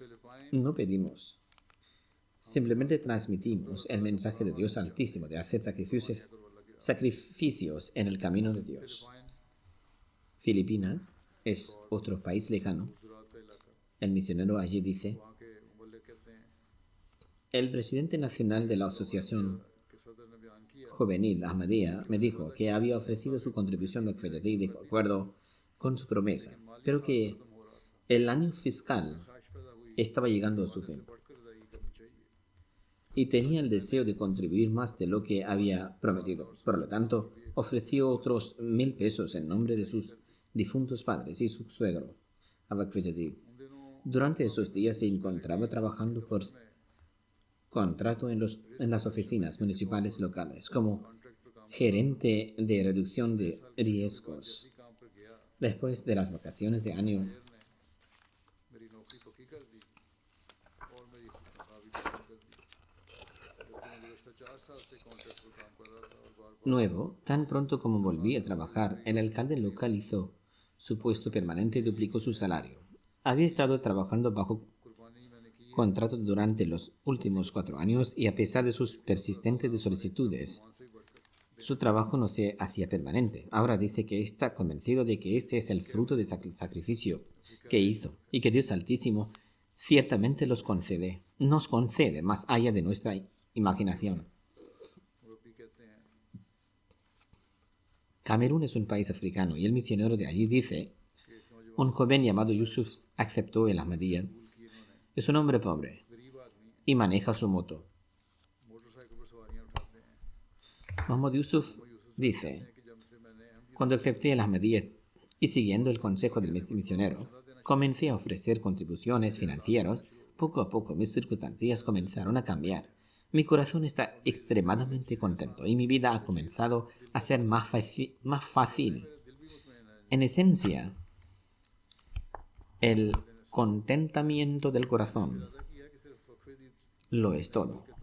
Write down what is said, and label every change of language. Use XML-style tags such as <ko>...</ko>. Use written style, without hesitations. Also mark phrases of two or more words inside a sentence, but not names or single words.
<es>No pedimos. Simplemente transmitimos el mensaje de Dios Altísimo de hacer sacrificios en el camino de Dios. Filipinas es otro país lejano. El misionero allí dice,</es> <ur>وہاں کے مبلغ کہتے ہیں</ur> <es>el presidente nacional de la Asociación</es> <ur>کہ صدر نے بیان کیا</ur> <es>Juvenil Ahmadiyya me dijo que había ofrecido su contribución a Waqf Jadid de acuerdo con su promesa, pero que el año fiscal estaba llegando a su fin</es> <ur>بڑھ کر ادائیگی کرنی چاہیے</ur> <es>y tenía el deseo de contribuir más de lo que había prometido. Por lo tanto, ofreció otros 1,000 pesos en nombre de sus difuntos padres y su suegro a Waqf Jadid. Durante esos días se encontraba trabajando por contrato en las oficinas municipales locales como gerente de reducción de riesgos.</es> <ur>کام پر گیا</ur> <es>Después de las vacaciones de año,</es> <ur>میری نوکری پکی کر دی اور میری تنخواہ بھی پکی کر دی جبکہ میں گزشتہ 4 سال سے کانٹریکٹ پر کام کر رہا تھا اور بار</ur> <es>nuevo, tan pronto como volví a trabajar, el alcalde local hizo su puesto permanente y duplicó su salario. Había estado trabajando bajo</es> <ur>قربانی میں نے کی</ur> <es>contrato durante los últimos 4 años y a pesar de sus persistentes solicitudes,</es> <ur>سے ہی بڑھ کر</ur> <es>su trabajo no se hacía permanente. Ahora dice que está convencido de que este es el fruto del sacrificio que hizo y que Dios Altísimo ciertamente nos concede más allá de nuestra imaginación.</es> <ur>مربی کہتے ہیں</ur> <es>Camerún es un país africano y el misionero de allí dice, un joven llamado Yusuf aceptó el Ahmadiyya. Es un hombre pobre</es> <ur>غریب آدمی</ur> <es>y maneja su moto.</es> <ur>موٹرسائیکل پر سواریاں اٹھاتے ہیں</ur> <es>Muhammad Yusuf dice,</es> <ur>کہ جب سے میں نے احمدی</ur> <es>cuando acepté el Ahmadiyya y siguiendo el consejo del misionero, comencé a ofrecer contribuciones financieras, poco a poco mis circunstancias comenzaron a cambiar. Mi corazón está extremadamente contento y mi vida ha comenzado a ser más fácil. En esencia, el contentamiento del corazón lo es todo.</es>